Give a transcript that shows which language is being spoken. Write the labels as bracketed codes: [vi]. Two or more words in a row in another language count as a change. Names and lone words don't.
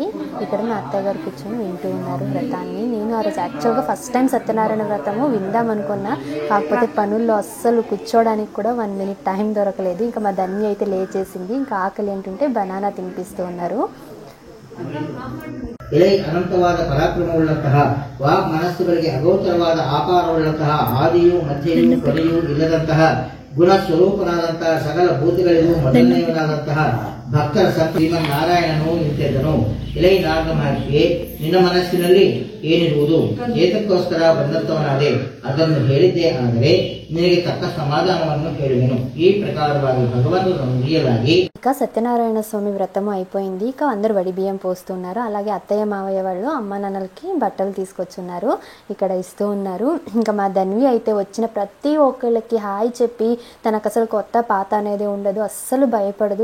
[te] ఇక్కడ మా అత్తయ్య గారు కూర్చొని వింటూ ఉన్నారు వ్రతాన్ని. నేను ఆ రోజు యాక్చువల్గా [en] first time [te] సత్యనారాయణ వ్రతము విందాం అనుకున్నా, కాకపోతే పనుల్లో అస్సలు కూర్చోడానికి కూడా 1 [en] minute time [te] దొరకలేదు. ఇంకా మా ధన్య అయితే లేచేసింది. ఇంకా ఆకలి ఏంటంటే బనానా తినిపిస్తూ ఉన్నారు. [kn] ಇಲೈ ಅನಂತವಾದ ಪರಾಕ್ರಮವುಳ್ಳಂತಹ ವಾಗ್ ಮನಸ್ಸುಗಳಿಗೆ ಅಗೋಚರವಾದ ಆಕಾರವುಳ್ಳಂತಹ ಆದಿಯೂ ಮಧ್ಯೆಯೂ ಕೊನೆಯೂ ಇಲ್ಲದಂತಹ ಗುಣ ಸ್ವರೂಪನಾದಂತಹ ಸಕಲ ಭೂತಗಳಿಗೂ ಮೊದಲನೆಯವನಾದಂತಹ ಭಕ್ತರ ಶ್ರೀಮನ್ನಾರಾಯಣನು ನಿಂತಿದ್ದನು. ಇಲೈ ನಾರದ ಮಹರ್ಷಿಯೇ, ನಿನ್ನ ಮನಸ್ಸಿನಲ್ಲಿ ಏನಿರುವುದು? ಏತಕ್ಕೋಸ್ಕರ ಬಂದಂತವನಾದೆ ಅದನ್ನು ಹೇಳಿದ್ದೇ ಆದರೆ ನಿನಗೆ ತಕ್ಕ ಸಮಾಧಾನವನ್ನು ಹೇಳುವೆನು. ಈ ಪ್ರಕಾರವಾಗಿ ಭಗವಂತನನ್ನು ಮುಗಿಯಲಾಗಿ [te] ఇక సత్యనారాయణ స్వామి వ్రతము అయిపోయింది. ఇక అందరూ వడి బియ్యం పోస్తున్నారు. అలాగే అత్తయ్య మావయ్య వాళ్ళు అమ్మ నాన్నలకి బట్టలు తీసుకొచ్చున్నారు, ఇక్కడ ఇస్తూ ఉన్నారు. ఇంకా మా ధన్వి అయితే వచ్చిన ప్రతి ఒక్కళ్ళకి హాయ్ చెప్పి, తనకు అసలు కొత్త పాత అనేది ఉండదు, అస్సలు భయపడదు.